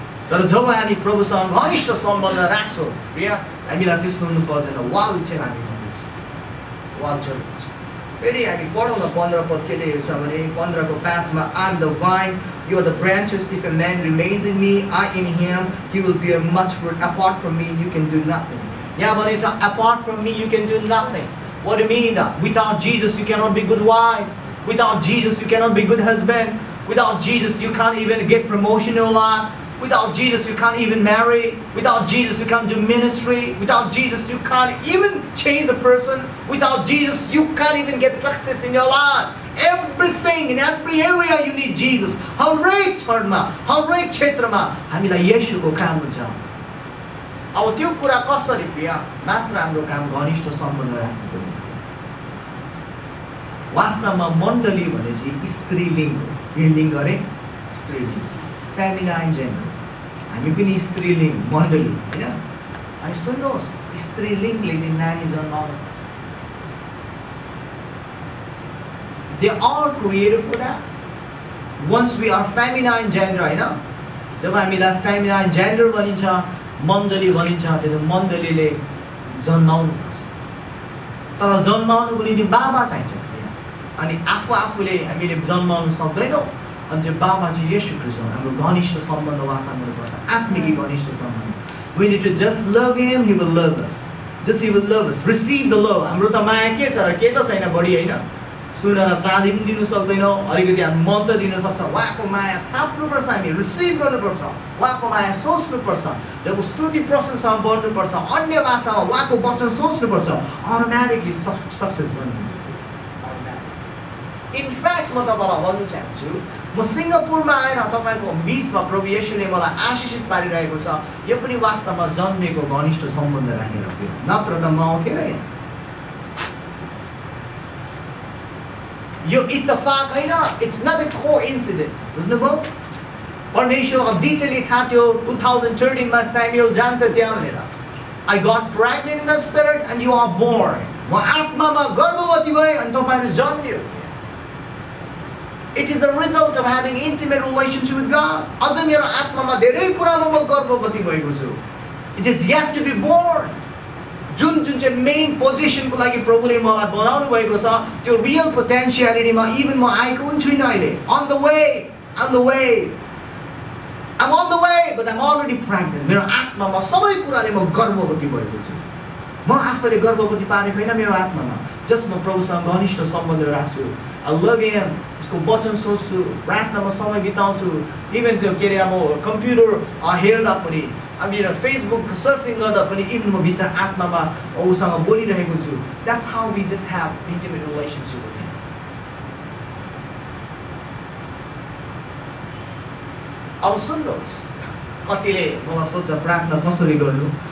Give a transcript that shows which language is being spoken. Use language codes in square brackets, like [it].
[ne] तर जब हामी प्रभुसँग घनिष्ठ सम्बन्ध राख्छौँ प्रिय, हामीलाई त्यस्तो हुनु पर्दैन। वाल चाहिँ हामी भन्दैछ, वाल चाहिँ फेरि हामी पढौँ न 15 पद के लेखेको छ भने 15:5 मा [en] I am the vine, you are the branches. If a man remains in me, I in him, he will bear much fruit. Apart from me, you can do nothing. [ne] यहाँ भनेको छ [en] apart from me, you can do nothing. What do you mean? Without Jesus, you cannot be good wife. Without Jesus, you cannot be good husband. Without Jesus, you can't even get promotion in your life. Without Jesus, you can't even marry. Without Jesus, you can't do ministry. Without Jesus, you can't even change the person. Without Jesus, you can't even get success in your life. Everything, in every area, you need Jesus. [ne] हरेक क्षणमा, हरेक क्षेत्रमा हामीलाई येशूको काम हुन्छ। अब त्यो कुरा कसरी प्रिय? मात्र हाम्रो काम घनिष्ठ सम्बन्ध राख्नु पर्यो। वास्तवमा मण्डली भनेपछि स्त्रीलिङ्ग हो। यो लिङ्ग अरे स्त्रीलिङ्ग, फेमिनाइन जेन्डर। हामी पनि स्त्रीलिङ्ग मण्डली हैन। अनि सुन्नुहोस्, स्त्रीलिङ्गले चाहिँ नानी जन्माउनु पर्छ। [en] They are created for that. Once we are feminine gender, [ne] हैन, जब हामीलाई feminine gender भनिन्छ, मण्डली भनिन्छ, त्यो मण्डलीले जन्माउनु पर्छ। तर जन्माउनुको निम्ति बाबा चाहिन्छ। अनि आफूले हामीले जन्माउन सक्दैनौँ। अनि त्यो बाबा चाहिँ येशू ख्रीष्ट हो। हाम्रो घनिष्ठ सम्बन्ध उहाँसँग हुनुपर्छ, आत्मिक घनिष्ठ सम्बन्ध। [en] We need to just love him, he will love us. Just he will love us. Receive the love. [ne] हाम्रो त माया के छ र? के त छैन बढी हैन? सुनेर चाँदी पनि दिनु सक्दैनौँ, अलिकति हामी मन त दिन सक्छ। उहाँको माया थाप्नुपर्छ, हामी रिसिभ गर्नुपर्छ। उहाँको माया सोच्नुपर्छ। जब स्तुति प्रशंसा बढ्नुपर्छ, अन्य भाषामा उहाँको वचन सोच्नुपर्छ, अटोमेटिकली सक्सेस जन्मिन्छ। इनफ्याक्ट म तपाईँलाई भन्नु चाहन्छु, म सिङ्गापुरमा आएर तपाईँको बिचमा प्रभु येशूले मलाई आशिषित पारिरहेको छ। यो पनि वास्तवमा जन्मेको घनिष्ठ सम्बन्ध राखेर थियो, नत्र त म आउँथेन यहाँ। यो इत्तफाक होइन, [en] It's not a coincident. [ne] बुझ्नुभयो? परमेश्वरको डिटेलली थाहा थियो 2013 मा स्यामुएल जान्छ त्यहाँ भनेर। [en] I got pregnant in the spirit and you are born. [ne] म आत्मामा गर्भवती भएँ अनि तपाईँहरू जन्मियो। [en] It is a result of having intimate relationship with God. [ne] अझ मेरो आत्मामा धेरै कुरामा म गर्भवती भएको छु। [en] It is yet to be born. [ne] जुन चाहिँ मेन पोजिसनको लागि प्रभुले मलाई बनाउनु भएको छ, त्यो रियल पोटेन्शियलिटीमा इभन म आएको पनि छुइनँ अहिले। [en] On the way, I'm on the way, but I'm already pregnant. [ne] मेरो आत्मामा सबै कुराले म गर्भवती भएको छु। म आफैले गर्भवती पारेको होइन मेरो आत्मामा। जस्ट म प्रभुसँग घनिष्ठ सम्बन्ध राख्छु। [en] I love him. [ne] उसको वचन सोच्छु, प्रार्थनामा समय बिताउँछु। इभन त्यो के अरे म कम्प्युटर हेर्दा पनि, मेरो फेसबुक सर्फिङ गर्दा पनि इभन म भित्र आत्मामा उसँग बोलिरहेको छु। [en] That's how we just have intimate relationship with him. [ne] अब सुन्नुहोस्, कतिले मलाई सोध्छ प्रार्थना कसरी गर्नु?